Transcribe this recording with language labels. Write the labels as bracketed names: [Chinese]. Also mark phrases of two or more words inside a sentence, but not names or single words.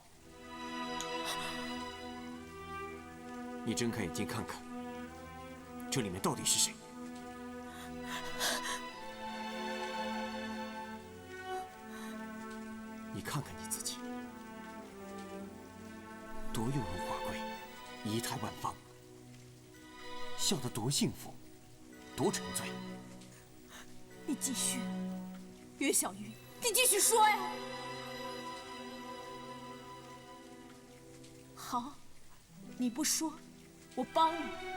[Chinese] 你睜開眼睛看看，這裡面到底是誰？你看看你自己，多雍容華貴，儀態萬方，笑得多幸福，多沉醉。你繼續，岳小雲，你繼續說呀。好，你不說，我幫你。